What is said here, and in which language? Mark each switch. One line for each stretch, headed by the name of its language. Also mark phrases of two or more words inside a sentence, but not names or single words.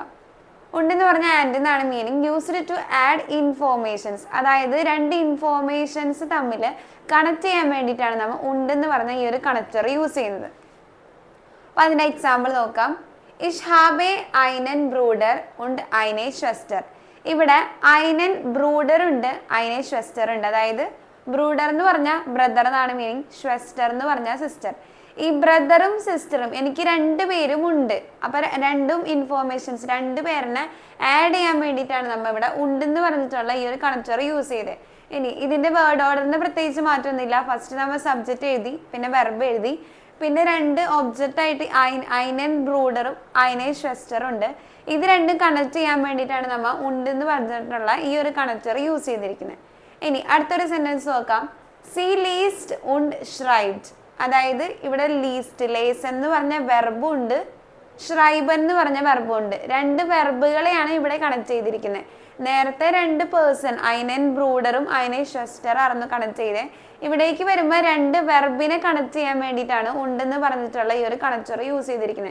Malayalam: ഉണ്ടെന്ന് പറഞ്ഞാൽ ആൻഡ് എന്നാണ് മീനിങ്.
English: used to add informations.
Malayalam: അതായത് രണ്ട് ഇൻഫോർമേഷൻസ് തമ്മിൽ കണക്ട് ചെയ്യാൻ വേണ്ടിയിട്ടാണ് നമ്മൾ ഉണ്ടെന്ന് പറഞ്ഞ ഈ ഒരു കണക്റ്റർ യൂസ് ചെയ്യുന്നത്. അപ്പൊ അതിന്റെ എക്സാമ്പിൾ നോക്കാം.
German: ich habe einen Bruder und eine Schwester.
Malayalam: ഇവിടെ
German: einen Bruder
Malayalam: ഉണ്ട്,
German: eine Schwester
Malayalam: ഉണ്ട്. അതായത് ബ്രൂഡർ എന്ന് പറഞ്ഞാൽ ബ്രദർ എന്നാണ് മീനിങ്, ഷ്വസ്റ്റർ എന്ന് പറഞ്ഞാൽ സിസ്റ്റർ. ഈ ബ്രദറും സിസ്റ്ററും എനിക്ക് രണ്ടുപേരും ഉണ്ട്. അപ്പൊ
English: രണ്ടും informations,
Malayalam: രണ്ടു പേരിനെ ആഡ് ചെയ്യാൻ വേണ്ടിയിട്ടാണ് നമ്മൾ ഇവിടെ ഉണ്ടെന്ന് പറഞ്ഞിട്ടുള്ള ഈ ഒരു കണക്റ്റർ യൂസ് ചെയ്തത്. ഇനി ഇതിന്റെ
English: word orderന്
Malayalam: പ്രത്യേകിച്ച് മാറ്റമൊന്നുമില്ല. ഫസ്റ്റ് നമ്മൾ സബ്ജക്റ്റ് എഴുതി, പിന്നെ വെർബ് എഴുതി, പിന്നെ രണ്ട് ഒബ്ജക്റ്റ് ആയിട്ട്
German: einen Bruderും eine Schwesterും
Malayalam: ഉണ്ട്. ഇത് രണ്ടും കണക്ട് ചെയ്യാൻ വേണ്ടിയിട്ടാണ് നമ്മൾ ഉണ്ടെന്ന് പറഞ്ഞിട്ടുള്ള ഈ ഒരു കണക്റ്റർ യൂസ് ചെയ്തിരിക്കുന്നത്. ഇനി അടുത്തൊരു സെന്റൻസ് നോക്കാം.
German: സി ലീസ്റ്റ് und schreibt.
Malayalam: അതായത് ഇവിടെ ലീസ്റ്റ്, ലേസൺ എന്ന് പറഞ്ഞ വെർബും ഉണ്ട്, ഷ്രൈബൻ എന്ന് പറഞ്ഞ വെർബും ഉണ്ട്. രണ്ട് വെർബുകളെയാണ് ഇവിടെ കണക്ട് ചെയ്തിരിക്കുന്നത്. നേരത്തെ രണ്ട് പേഴ്സൺ
German: einen Bruderും eine Schwester
Malayalam: ആയിരുന്നു കണക്ട് ചെയ്തത്. ഇവിടേക്ക് വരുമ്പോൾ രണ്ട് വെർബിനെ കണക്ട് ചെയ്യാൻ വേണ്ടിയിട്ടാണ് ഉണ്ടെന്ന് പറഞ്ഞിട്ടുള്ള ഈ ഒരു കണക്റ്റർ യൂസ് ചെയ്തിരിക്കുന്നത്.